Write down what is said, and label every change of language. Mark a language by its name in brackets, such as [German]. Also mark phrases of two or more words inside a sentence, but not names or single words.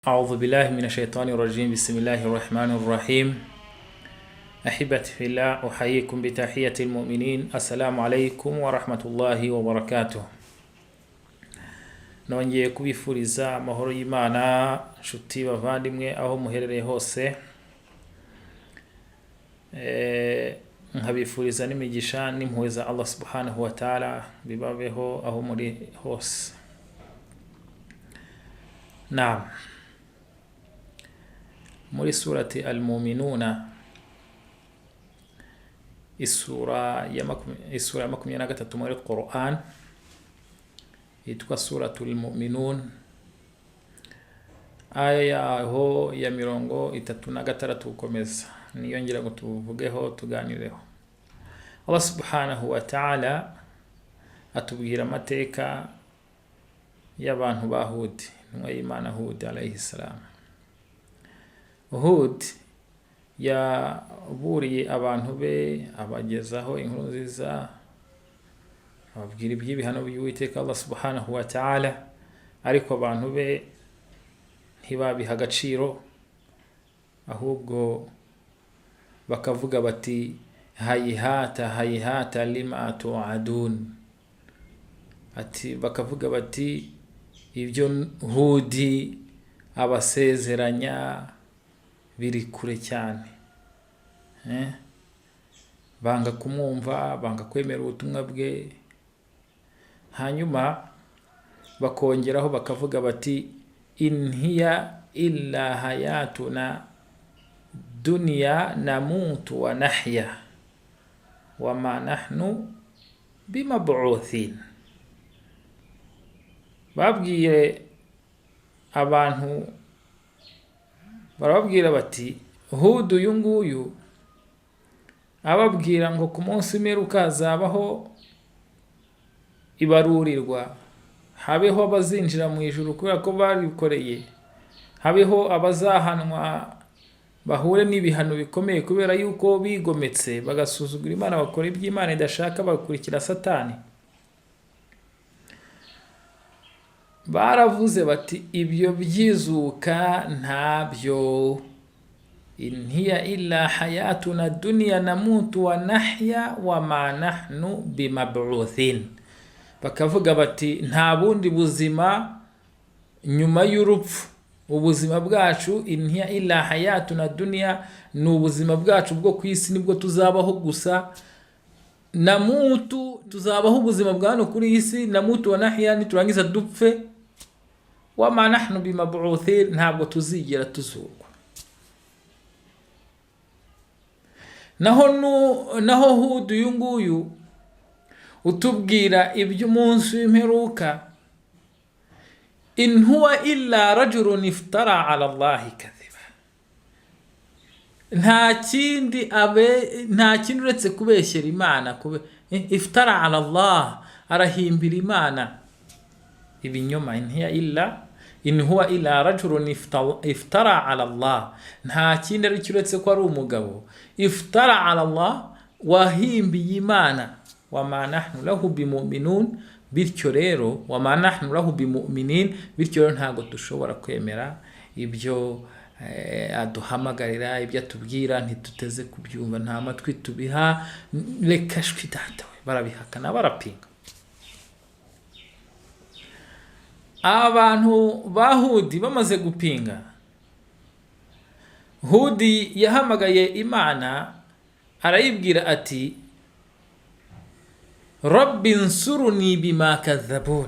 [Arabic] أعوذ بالله من الشيطان الرجيم. بسم الله الرحمن الرحيم. أحبتي في الله، أحييكم بتحية المؤمنين. السلام عليكم ورحمة الله وبركاته. [Kinyarwanda] nongeye kubifuriza amahoro y'Imana nshuti bavandimwe aho muherereye hose, nkabifuriza n'imigisha n'impuhwe za Allah [Arabic] سبحانه وتعالى [Kinyarwanda] bibabeho aho muri hose. Naam, muri surati al-mu'minuna, isura ya 23 muri Qur'an, yitwa suratul mu'minun, aya yaho ya 36 ukomeza, niyo ngira ngo tuvugeho tuganireho. Allah [Arabic] سبحانه وتعالى [Kinyarwanda] atubwira amateka y'abantu ba Hud, intumwa y'Imana Hud [Arabic] عليه السلام. [Kinyarwanda] Hud yaburiye abantu be, abagezaho inkuru nziza, ababwira iby'ibihano by'Uwiteka Allah [Arabic] سبحانه وتعالى, [Kinyarwanda] ariko abantu be ntibabiha agaciro, ahubwo bakavuga bati [Arabic] هيهات هيهات لما توعدون. [Kinyarwanda] Ati bakavuga bati ibyo Hudi abasezeranya biri kure cyane. Banga kumwumva, banga kwemera ubutumwa bwe. Hanyuma bakongeraho bakavuga bati [Arabic] إن هي إلا حياتنا الدنيا نموت ونحيا وما نحن بمبعوثين. [Kinyarwanda] Babwiye abantu, barababwira bati Hud uyu nguyu ababwira ngo ku munsi w'imperuka hazabaho ibarurirwa, habeho abazinjira mu ijuru kubera ko barikoreye, habeho abazahanwa bahure n'ibihano bikomeye kubera yuko bigometse bagasuzugura Imana, bakora iby'Imana idashaka, bakurikira Satani. Baravuze bati ibyo byizuka ntabyo, [Arabic] إن هي إلا حياتنا الدنيا نموت ونحيا وما نحن بمبعوثين. [Kinyarwanda] Bakavuga bati nta bundi buzima nyuma y'urupfu, ubuzima bwacu [Arabic] إن هي إلا حياتنا الدنيا, [Kinyarwanda] ni ubuzima bwacu bwo ku isi nibwo tuzabaho gusa. Namutu, tuzabaho ubuzima bwa hano kuri isi, [Arabic] نموت ونحيا, [Kinyarwanda] niturangiza dupfe, [Arabic] وما نحن بمبعوثين, [Kinyarwanda] ntabwo tuzigera tuzurwa. Naho Hud uyu nguyu utubwira iby'umunsi w'imperuka, [Arabic] إن هو إلا رجل افترى على الله كذبا. [Kinyarwanda] Nta kindi uretse kubeshyera Imana, [Arabic] افترى على الله, [Kinyarwanda] arahimbira Imana ibinyoma. [Arabic] إن هو إلا رجل افترى على الله, [Kinyarwanda] nta kindi ari uretse ko ari umugabo [Arabic] افترى على الله, [Kinyarwanda] wahimbiye Imana. [Arabic] وما نحن له بمؤمنين, [Kinyarwanda] bityo rero [Arabic] وما نحن له بمؤمنين, [Kinyarwanda] bityo rero ntago dushobora kwemera ibyo aduhamagarira, ibyo atubwira ntituteze kubyumva, nta matwi tubiha. Reka shwi data we, barabihakana, barapinga. Abantu ba Hudi bamaze gupinga, Hudi yahamagaye Imana, arayibwira ati [Arabic] رب انصرني بما كذبون.